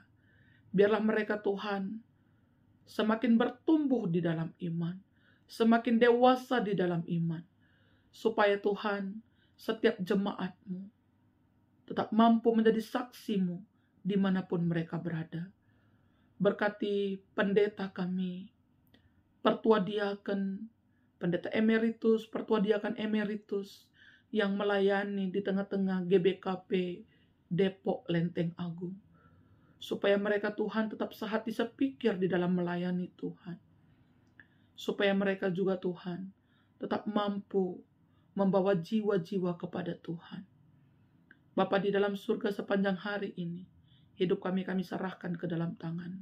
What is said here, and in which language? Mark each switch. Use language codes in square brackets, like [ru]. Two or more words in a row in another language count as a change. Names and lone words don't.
[id] Biarlah mereka Tuhan semakin bertumbuh di dalam iman, semakin dewasa di dalam iman. Supaya Tuhan, setiap jemaat-Mu tetap mampu menjadi saksi-Mu dimanapun mereka berada. Berkati pendeta kami, pertua diaken, pendeta emeritus, pertua diaken emeritus, yang melayani di tengah-tengah GBKP Depok Lenteng Agung. Supaya mereka Tuhan tetap sehati sepikir di dalam melayani Tuhan. Supaya mereka juga Tuhan tetap mampu membawa jiwa-jiwa kepada Tuhan. Bapa di dalam surga, sepanjang hari ini, hidup kami serahkan ke dalam tangan.